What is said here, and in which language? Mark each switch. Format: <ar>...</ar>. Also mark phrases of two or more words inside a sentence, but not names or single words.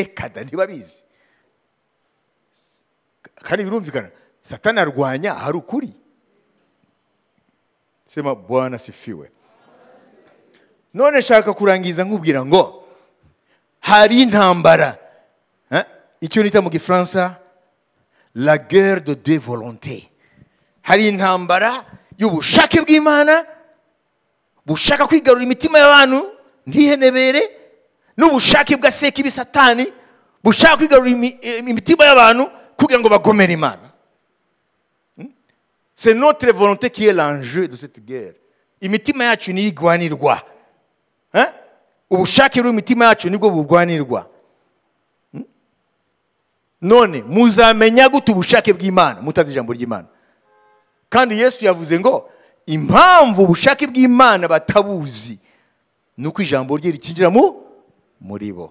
<rw>Kada ntibabizi, kandi birumvikana Satani arwanya hari ukuri.</rw> <sw>Sema Bwana sifiwe.</sw> <rw>None shaka kurangiza nkubwira ngo hari intambara, icyo nita mu Gifaransa</rw> <fr>la guerre de deux volontés.</fr> <rw>Hari intambara y'ubushake bw'Imana bushaka kwigarura imitima y'abantu ntihenebere, n'ubushake bwa sekibi Satani bushaka kwigarura imitima y'abantu kugira ngo bagomere Imana.</rw> <fr>C'est notre volonté qui est l'enjeu de cette guerre.</fr> <rw>Imitima yacu ni igwanirwa. Ubushake bw'imitima yacu nibwo burwanirwa. None muzamenya gute ubushake bw'Imana mutazi ijambo ry'Imana? Kandi Yesu yavuze ngo impamvu ubushake bw'Imana batabuzi nuko ijambo rye rikinjira muri bo.</rw>